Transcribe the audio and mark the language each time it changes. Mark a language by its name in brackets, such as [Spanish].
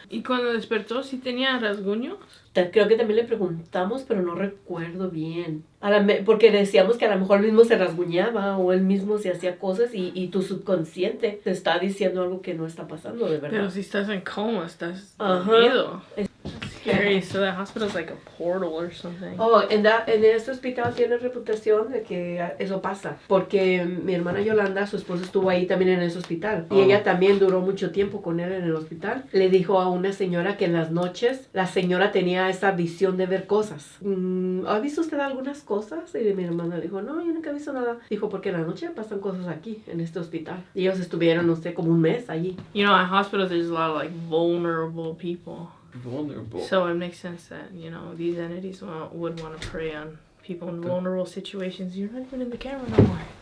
[Spanish] Y cuando despertó, ¿sí tenía rasguños? creo que también le preguntamos, pero no recuerdo bien. Porque decíamos que a lo mejor él mismo se rasguñaba o él mismo se hacía cosas y tu subconsciente te está diciendo algo que no está pasando de Pero verdad. si estás en coma, estás Ajá. dormido. [English] Scary. So that hospital's like a portal or something. [Spanish] Oh, en este hospital tiene reputación de que eso pasa. Porque mi hermana Yolanda, su esposo, estuvo ahí también en ese hospital. Y ella también duró mucho tiempo con él en el hospital. Le dijo a una señora que en las noches la señora tenía esa visión de ver cosas. ¿Ha visto usted algunas cosas? Y mi hermana le dijo, no, yo nunca he visto nada. Dijo, porque en la noche pasan cosas aquí, en este hospital. Y ellos estuvieron, no sé, como un mes allí. [English] You know, at hospitals, there's a lot of like vulnerable people. Vulnerable. So it makes sense that, these entities would want to prey on people in vulnerable situations. You're not even in the camera no more.